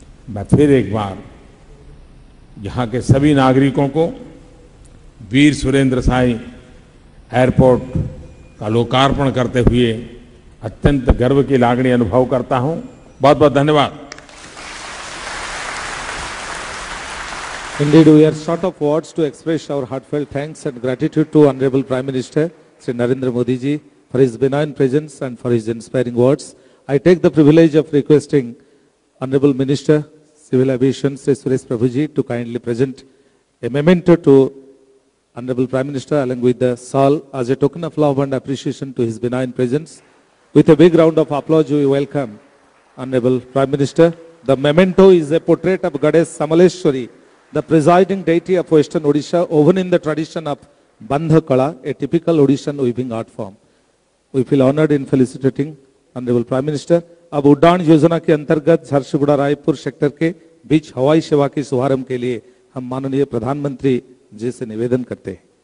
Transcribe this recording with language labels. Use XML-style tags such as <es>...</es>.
<hi>मैं फिर एक बार यहाँ के सभी नागरिकों को वीर सुरेंद्र साई एयरपोर्ट का लोकार्पण करते हुए अत्यंत गर्व की लागणी अनुभव करता हूं। बहुत बहुत धन्यवाद।</hi> <en>Indeed, we are short of words to express our heartfelt thanks and gratitude to Honorable Prime Minister Sri Narendra Modi ji for his benign presence and for his inspiring words. I take the privilege of requesting Honorable Minister Civil Aviation Sri Suresh Prabhu ji to kindly present a memento to Honorable Prime Minister along with the shawl as a token of love and appreciation to his benign presence. With a big round of applause, we welcome Honorable Prime Minister. The memento is a portrait of Goddess Samaleshwari, the presiding deity of Western Odisha, woven in the tradition of Bandha Kala, a typical Odishan weaving art form. We feel honored in felicitating Honorable Prime Minister.</en> <hi>अब उड़ान योजना के अंतर्गत Jharsuguda Raipur sector के बीच हवाई सेवा के शुभारंभ के लिए हम माननीय प्रधानमंत्री जी से निवेदन करते हैं।</hi>